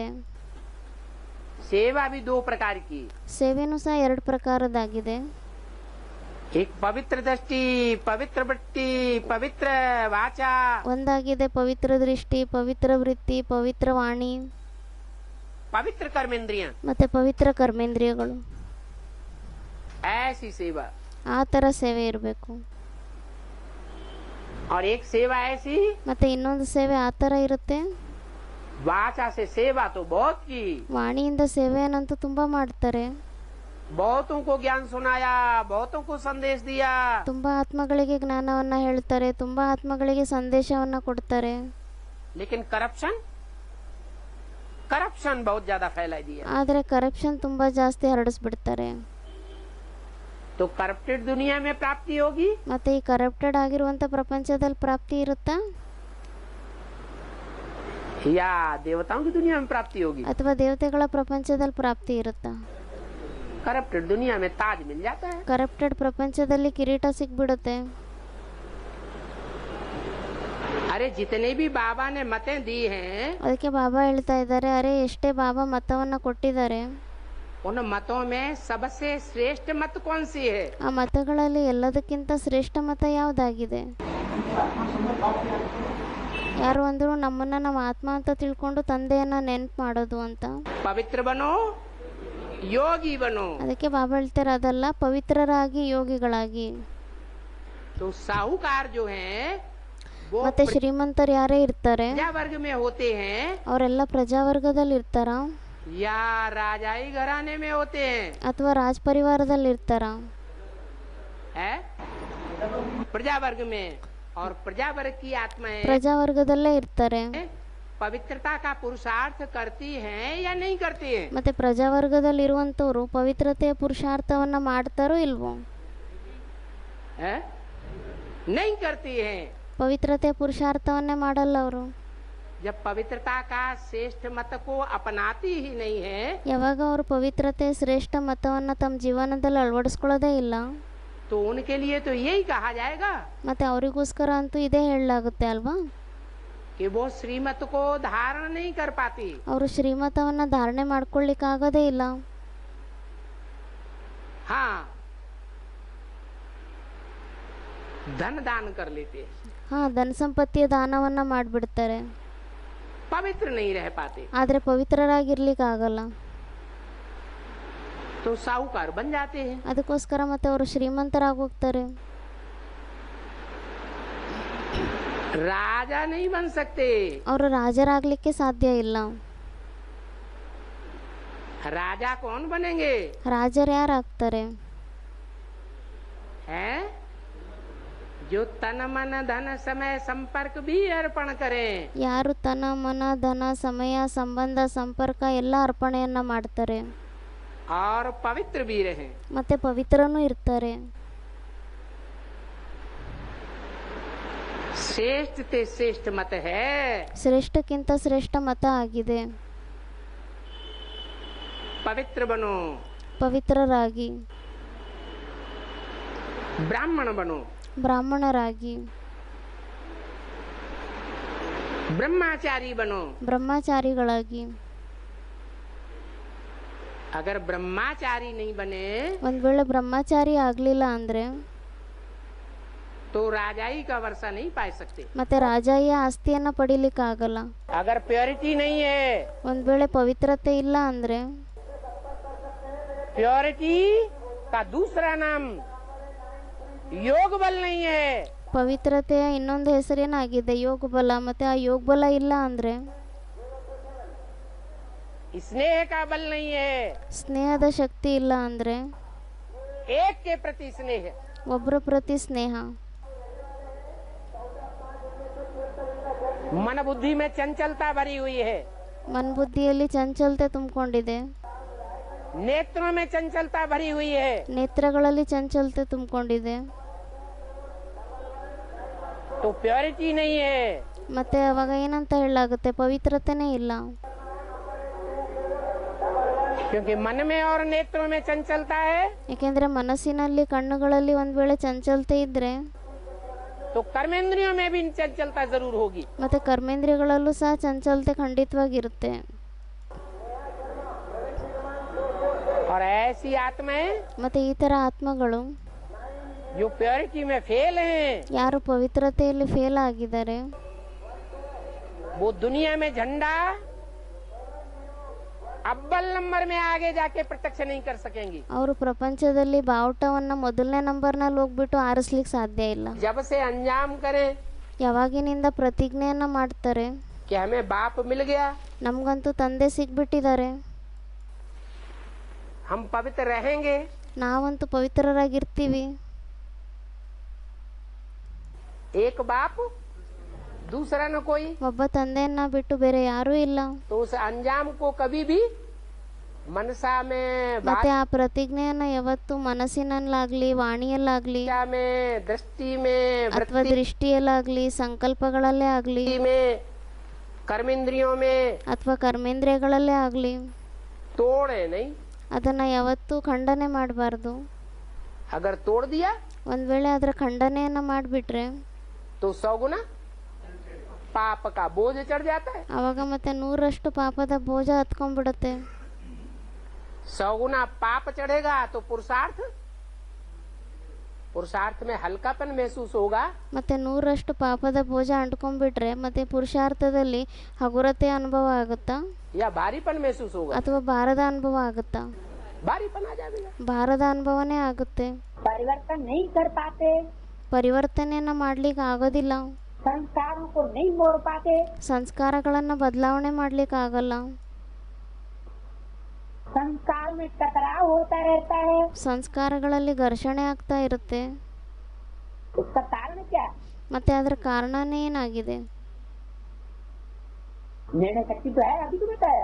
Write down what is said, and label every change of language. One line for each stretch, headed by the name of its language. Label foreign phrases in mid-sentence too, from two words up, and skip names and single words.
Hindi: सेवा भी 2 प्रकार की,
Kannada: ಸೇವೆನೂ ಸಹ 2 ಪ್ರಕಾರದಾಗಿದೆ.
Hindi: एक पवित्र दृष्टि, पवित्र वृत्ति, पवित्र वाचा,
Kannada: ಒಂದಾಗಿದೆ ಪವಿತ್ರ ದೃಷ್ಟಿ, ಪವಿತ್ರ ವೃತ್ತಿ, ಪವಿತ್ರ ವಾಣಿ,
Hindi: पवित्र कर्मेंद्रियां।
Kannada: ಮತ್ತೆ ಪವಿತ್ರ ಕರ್ಮೇಂದ್ರಿಯಗಳು.
Hindi: ऐसी सेवा,
Kannada: ಆ ತರ ಸೇವೆ ಇರಬೇಕು.
Hindi: और एक सेवा ऐसी,
Kannada: ಮತ್ತೆ ಇನ್ನೊಂದು ಸೇವೆ ಆ ತರ ಇರುತ್ತೆ.
Hindi: वाचा से सेवा तो बहुत की,
Kannada: ವಾಣಿಯಿಂದ ಸೇವೆಯನ್ನಂತೂ ತುಂಬಾ ಮಾಡ್ತಾರೆ.
Hindi: बहुतों को ज्ञान सुनाया, बहुतों को संदेश दिया,
Kannada: ತುಂಬಾ ಆತ್ಮಗಳಿಗೆ ಜ್ಞಾನವನ್ನ ಹೇಳ್ತಾರೆ, ತುಂಬಾ ಆತ್ಮಗಳಿಗೆ ಸಂದೇಶವನ್ನ ಕೊಡ್ತಾರೆ.
Hindi: लेकिन करप्शन बहुत ज्यादा फैला दिया।
Kannada: ಆದ್ರೆ ಕರಪ್ಷನ್ ತುಂಬಾ ಜಾಸ್ತಿ ಹರಡಿಸ್ಬಿಡ್ತಾರೆ.
Hindi: तो करप्टेड दुनिया में प्राप्ति होगी,
Kannada: ಮತ್ತೆ ಈ ಕರಪ್ಟೆಡ್ ಆಗಿರುವಂತ ಪ್ರಪಂಚದಲ್ಲಿ ಪ್ರಾಪ್ತಿ ಇರುತ್ತಾ,
Hindi: या देवताओं की दुनिया में प्राप्ति होगी?
Kannada: ಅಥವಾ ದೇವತೆಗಳ ಪ್ರಪಂಚದಲ್ಲಿ ಪ್ರಾಪ್ತಿ ಇರುತ್ತಾ?
Hindi: करप्टेड दुनिया में ताज मिल जाता है।
Kannada: ಕರಪ್ಟೆಡ್ ಪ್ರಪಂಚದಲ್ಲಿ ಕಿರೀಟ ಸಿಕ್ಬಿಡುತ್ತೆ.
Hindi: अरे जितने भी बाबा ने मतें दी हैं,
Kannada: ಅದಕ್ಕೆ ಬಾಬಾ ಹೇಳ್ತಾ ಇದ್ದಾರೆ, ಅರೆ ಎಷ್ಟೇ ಬಾಬಾ ಮತವನ್ನ ಕೊಟ್ಟಿದ್ದಾರೆ,
Hindi: उन मतों में सबसे श्रेष्ठ मत कौन सी है?
Kannada: ಆ ಮತಗಳಲ್ಲಿ ಎಲ್ಲದಕ್ಕಿಂತ ಶ್ರೇಷ್ಠ ಮತ ಯಾವ್ದಾಗಿದೆ? ಯಾರು ಅಂದ್ರು ನಮ್ಮನ್ನ ನಮ್ಮ ಆತ್ಮ ಅಂತ ತಿಳ್ಕೊಂಡು ತಂದೆಯನ್ನ ನೆನ್ಪು ಮಾಡೋದು ಅಂತ.
Hindi: पवित्र बनो, योगी बनो।
Kannada: ಅದಕ್ಕೆ ಬಾಬಾ ಹೇಳ್ತಾರೆ, ಅದಲ್ಲ, ಪವಿತ್ರರಾಗಿ ಯೋಗಿಗಳಾಗಿ.
Hindi: तो साहूकार जो हैं वो
Kannada: ಮತ್ತೆ ಶ್ರೀಮಂತರು ಯಾರೇ ಇರ್ತಾರೆ,
Hindi: प्रजा वर्ग में होते हैं,
Kannada: ಅವರೆಲ್ಲ ಪ್ರಜಾವರ್ಗದಲ್ಲಿ ಇರ್ತಾರ,
Hindi: या राजाई घराने में होते हैं,
Kannada: ಅಥವಾ ರಾಜ್ ಪರಿವಾರದಲ್ಲಿ ಇರ್ತಾರ?
Hindi: है प्रजा वर्ग में। और प्रजा वर्ग की आत्माएं
Kannada: ಪ್ರಜಾವರ್ಗದಲ್ಲೇ ಇರ್ತಾರೆ.
Hindi: पवित्रता का पुरुषार्थ करती हैं या नहीं करती हैं?
Kannada: ಮತ್ತೆ ಪ್ರಜಾವರ್ಗದಲ್ಲಿ ಇರುವಂತವ್ರು ಪವಿತ್ರತೆಯ ಪುರುಷಾರ್ಥವನ್ನ ಮಾಡ್ತಾರೋ ಇಲ್ವೋ?
Hindi: नहीं करती हैं।
Kannada: ಪವಿತ್ರತೆಯ ಪುರುಷಾರ್ಥವನ್ನೇ ಮಾಡಲ್ಲ ಅವರು.
Hindi: जब पवित्रता का श्रेष्ठ मत को अपनाती ही नहीं है,
Kannada: ಯಾವಾಗ ಅವರು ಪವಿತ್ರತೆ ಶ್ರೇಷ್ಠ ಮತವನ್ನು ತಮ್ಮ ಜೀವನದಲ್ಲಿ ಅಳವಡಿಸ್ಕೊಳ್ಳೋದೇ ಇಲ್ಲ,
Hindi: तो उनके लिए तो यही कहा जाएगा
Kannada: ಮತ್ತೆ ಅವರಿಗೋಸ್ಕರ ಅಂತೂ ಇದೇ ಹೇಳಲಾಗುತ್ತೆ ಅಲ್ವಾ,
Hindi: कि वो श्रीमत को धारण नहीं कर पाती।
Kannada: ಅವರು ಶ್ರೀಮತವನ್ನು ಧಾರಣೆ ಮಾಡ್ಕೊಳ್ಳಿಕ್ಕಾಗೋದೇ ಇಲ್ಲ.
Hindi: हाँ, धन दान कर लेते,
Kannada: ಹಾ, ಧನ ಸಂಪತ್ತಿಯ ದಾನವನ್ನ ಮಾಡಿಬಿಡ್ತಾರೆ,
Hindi: पवित्र नहीं रह पाते,
Kannada: ಆದರೆ ಪವಿತ್ರರಾಗಿರ್ಲಿಕ್ಕಾಗಲ್ಲ.
Hindi: तो साहूकार बन जाते हैं।
Kannada: ಅದಕ್ಕೋಸ್ಕರ ಮತ್ತೆ ಅವರು ಶ್ರೀಮಂತರಾಗಿ ಹೋಗ್ತಾರೆ.
Hindi: राजा नहीं बन सकते।
Kannada: ಅವರು ರಾಜರಾಗ್ಲಿಕ್ಕೆ ಸಾಧ್ಯ ಇಲ್ಲ.
Hindi: राजा कौन बनेंगे?
Kannada: ರಾಜರು ಯಾರಾಗ್ತಾರೆ?
Hindi: हैं जो तन मन धन समय संपर्क भी अर्पण करें।
Kannada: ಯಾರು ತನ್ನ ಮನ ಧನ ಸಮಯ ಸಂಬಂಧ ಸಂಪರ್ಕ ಎಲ್ಲ ಅರ್ಪಣೆಯನ್ನ ಮಾಡ್ತಾರೆ
Hindi: और पवित्र भी रहें।
Kannada: ಮತ್ತೆ ಪವಿತ್ರನೂ ಇರ್ತಾರೆ.
Hindi: श्रेष्ठ ते श्रेष्ठ मत है
Kannada: ಶ್ರೇಷ್ಠಕ್ಕಿಂತ ಶ್ರೇಷ್ಠ ಮತ ಆಗಿದೆ.
Hindi: पवित्र बनो,
Kannada: ಪವಿತ್ರರಾಗಿ,
Hindi: ब्राह्मण बनो,
Kannada: ಬ್ರಾಹ್ಮಣರಾಗಿ,
Hindi: ब्रह्मचारी बनो।
Kannada: ಬ್ರಹ್ಮಚಾರಿಗಳಾಗಿ.
Hindi: अगर ब्रह्मचारी नहीं बने
Kannada: ಒಂದ್ ವೇಳೆ ಬ್ರಹ್ಮಚಾರಿ ಆಗ್ಲಿಲ್ಲ ಅಂದ್ರೆ
Hindi: तो राजाई का वर्षा नहीं पा सकते।
Kannada: ಮತ್ತೆ ರಾಜಾಯ ಆಸ್ತಿಯನ್ನ ಪಡಿಲಿಕ್ಕಾಗಲ್ಲ.
Hindi: अगर प्योरिटी नहीं है,
Kannada: ಒಂದ್ ವೇಳೆ ಪವಿತ್ರತೆ ಇಲ್ಲ ಅಂದ್ರೆ
Hindi: प्योरिटी का दूसरा नाम योग बल नहीं है।
Kannada: ಪವಿತ್ರತೆಯ ಇನ್ನೊಂದು ಹೆಸರೇನಾಗಿದೆ ಯೋಗ ಬಲ. ಮತ್ತೆ ಆ ಯೋಗ ಬಲ ಇಲ್ಲ ಅಂದ್ರೆ
Hindi: स्नेह का बल नहीं है।
Kannada: ಸ್ನೇಹದ ಶಕ್ತಿ ಇಲ್ಲ ಅಂದ್ರೆ
Hindi: एक के प्रति स्नेह,
Kannada: ಒಬ್ಬರ ಪ್ರತಿ ಸ್ನೇಹ,
Hindi: मन बुद्धि में चंचलता भरी हुई है,
Kannada: ಮನ್ಬುದ್ಧಿಯಲ್ಲಿ ಚಂಚಲತೆ ತುಂಬಿಕೊಂಡಿದೆ,
Hindi: नेत्रों में चंचलता भरी हुई है,
Kannada: ನೇತ್ರಗಳಲ್ಲಿ ಚಂಚಲತೆ ತುಂಬಿಕೊಂಡಿದೆ.
Hindi: तो प्योरिटी नहीं है।
Kannada: ಮತ್ತೆ ಅವಾಗ ಏನಂತ ಹೇಳಲಾಗುತ್ತೆ? ಪವಿತ್ರತೆನೇ ಇಲ್ಲ.
Hindi: क्योंकि मन में और नेत्रों में चंचलता है,
Kannada: ಯಾಕೆಂದ್ರೆ ಮನಸ್ಸಿನಲ್ಲಿ ಕಣ್ಣುಗಳಲ್ಲಿ ಒಂದ್ ವೇಳೆ ಚಂಚಲತೆ ಇದ್ರೆ
Hindi: तो कर्मेंद्रियों में भी चंचलता जरूर होगी।
Kannada: ಮತ್ತೆ ಕರ್ಮೇಂದ್ರಿಯಗಳಲ್ಲೂ ಸಹ ಚಂಚಲತೆ ಖಂಡಿತವಾಗಿರುತ್ತೆ.
Hindi: और ऐसी आत्माएं
Kannada: ಮತ್ತೆ ಈ ತರ ಆತ್ಮಗಳು
Hindi: जो प्योरिटी में फेल हैं,
Kannada: ಯಾರು ಪವಿತ್ರತೆಯಲ್ಲಿ ಫೇಲ್ ಆಗಿದ್ದಾರೆ
Hindi: वो दुनिया में झंडा अव्वल नंबर में आगे जाके प्रत्यक्ष नहीं कर सकेंगी।
Kannada: ಅವರು ಪ್ರಪಂಚದಲ್ಲಿ ಬಾವುಟವನ್ನ ಮೊದಲನೇ ನಂಬರ್ನಲ್ಲಿ ಹೋಗ್ಬಿಟ್ಟು ಆರಿಸ್ಲಿಕ್ಕೆ ಸಾಧ್ಯ ಇಲ್ಲ.
Hindi: जब से अंजाम करें
Kannada: ಯಾವಾಗಿನಿಂದ ಪ್ರತಿಜ್ಞೆಯನ್ನ ಮಾಡ್ತಾರೆ
Hindi: कि हमें बाप मिल गया,
Kannada: ನಮ್ಗಂತೂ ತಂದೆ ಸಿಗ್ಬಿಟ್ಟಿದ್ದಾರೆ,
Hindi: हम पवित्र रहेंगे,
Kannada: ನಾವಂತೂ ಪವಿತ್ರರಾಗಿರ್ತೀವಿ.
Hindi: एक बाप दूसरा न कोई,
Kannada: ಒಬ್ಬ ತಂದೆಯನ್ನ ಬಿಟ್ಟು ಬೇರೆ ಯಾರೂ ಇಲ್ಲ.
Hindi: तो उस अंजाम को कभी भी मनसा में,
Kannada: ಮತ್ತೆ ಆ ಪ್ರತಿಜ್ಞೆಯನ್ನ ಯಾವತ್ತು ಮನಸ್ಸಿನಲ್ಲಾಗ್ಲಿ ವಾಣಿಯಲ್ಲಾಗ್ಲಿ
Hindi: वाचा में, दृष्टि में,
Kannada: ಅಥವಾ
Hindi: वृत्ति
Kannada: ದೃಷ್ಟಿಯಲ್ಲಾಗ್ಲಿ ಸಂಕಲ್ಪಗಳಲ್ಲೇ ಆಗ್ಲಿ
Hindi: में, कर्मेंद्रियों में
Kannada: ಅಥವಾ ಕರ್ಮೇಂದ್ರಿಯಗಳಲ್ಲೇ ಆಗ್ಲಿ
Hindi: तोड़े नहीं।
Kannada: ಅದನ್ನ ಯಾವತ್ತೂ ಖಂಡನೆ ಮಾಡಬಾರ್ದು.
Hindi: अगर तोड़ दिया
Kannada: ಒಂದ್ ವೇಳೆ ಅದರ ಖಂಡನೆಯನ್ನ ಮಾಡಿಬಿಟ್ರೆ
Hindi: तो 100 गुना पाप का बोझ चढ़ जाता है।
Kannada: ಅವಾಗ ಮತ್ತೆ 100ರಷ್ಟು ಪಾಪದ ಬೋಜ ಹತ್ಕೊಂಡ್ಬಿಡುತ್ತೆ.
Hindi: 100 गुना पाप चढ़ेगा तो पुरुषार्थ में हल्कापन महसूस होगा,
Kannada: ಮತ್ತೆ 100ರಷ್ಟು ಪಾಪದ ಬೋಜ ಅಂಟ್ಕೊಂಡ್ಬಿಟ್ರೆ ಮತ್ತೆ ಪುರುಷಾರ್ಥದಲ್ಲಿ ಹಗುರತೆ ಅನುಭವ ಆಗುತ್ತಾ
Hindi: या भारीपन महसूस होगा।
Kannada: ಅಥವಾ ಭಾರದ ಅನುಭವ ಆಗುತ್ತಾ?
Hindi: भारीपन आ जाएगा।
Kannada: ಭಾರದ ಅನುಭವನೇ ಆಗುತ್ತೆ.
Hindi: परिवर्तन नहीं कर पाते,
Kannada: ಪರಿವರ್ತನೆಯನ್ನ ಮಾಡ್ಲಿಕ್ಕೆ ಆಗೋದಿಲ್ಲ,
Hindi: संस्कारों को नहीं मोड़ पाते,
Kannada: ಸಂಸ್ಕಾರಗಳನ್ನ ಬದಲಾವಣೆ ಮಾಡ್ಲಿಕ್ಕೆ ಆಗಲ್ಲ,
Hindi: संस्कार में टकराव होता रहता है।
Kannada: ಸಂಸ್ಕಾರಗಳಲ್ಲಿ ಘರ್ಷಣೆ ಆಗ್ತಾ ಇರುತ್ತೆ.
Hindi: उसका कारण क्या?
Kannada: ಮತ್ತೆ ಅದರ ಕಾರಣನೇ ಏನಾಗಿದೆ?
Hindi: निर्णय शक्ति तो है, अभी तो बताया।